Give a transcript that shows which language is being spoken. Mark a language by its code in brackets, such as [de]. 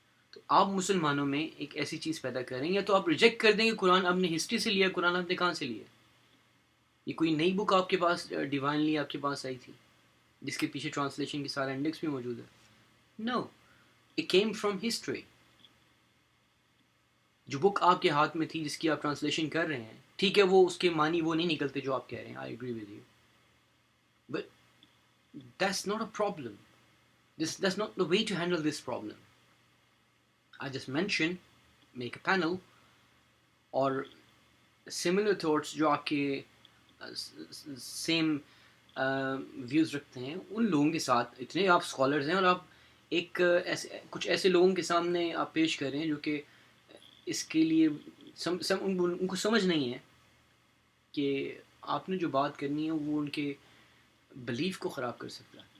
[ur] تو آپ مسلمانوں میں ایک ایسی چیز پیدا کریں، یا تو آپ ریجیکٹ کر دیں کہ قرآن آپ نے ہسٹری سے لیا، قرآن آپ نے کہاں سے لیا؟ یہ کوئی نئی بک آپ کے پاس ڈیوائنلی آپ کے پاس آئی تھی جس کے پیچھے ٹرانسلیشن کی سارا انڈیکس بھی موجود ہے؟ [en] No, it came from history. [ur] جو بک آپ کے ہاتھ میں تھی، جس کی آپ ٹرانسلیشن کر رہے ہیں، ٹھیک ہے وہ اس کے معنی وہ نہیں نکلتے جو آپ کہہ رہے ہیں، [en] I agree with you, but that's not a problem. That's not the way to handle this problem. I just mentioned, make a panel, اور similar thoughts [ur] جو آپ کے [en] same views [ur] رکھتے ہیں، ان لوگوں کے ساتھ. اتنے آپ اسکالرز ہیں، اور آپ ایک کچھ ایسے لوگوں کے سامنے آپ پیش کر رہے ہیں جو کہ اس کے لیے ان کو سمجھ نہیں ہے کہ آپ نے جو بات کرنی ہے وہ ان کے بلیف کو خراب کر سکتا ہے.